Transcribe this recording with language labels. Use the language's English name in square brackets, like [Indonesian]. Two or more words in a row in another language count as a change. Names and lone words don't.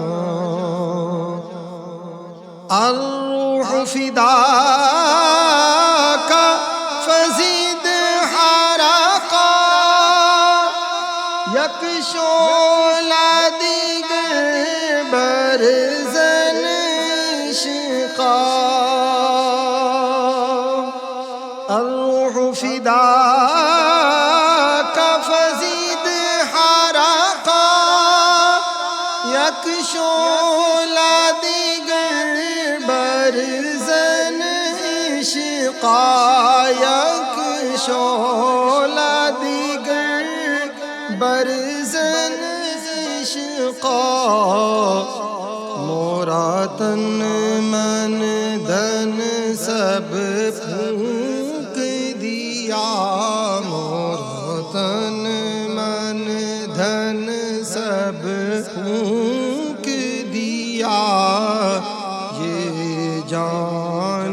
[Arabic] الروح فداک فزید حرقا [Persian] یک شعلہ دیگر بر زن عشقا [Arabic] الروح فداک فزید حرقا [Persian] یک شعلہ دیگر بر زن عشقا یک شعلہ دیگر بر زن عشقا [Urdu] مورا تن من دھن سب پھونک دیا مورا تن من دھن سب پھونک دیا یہ جان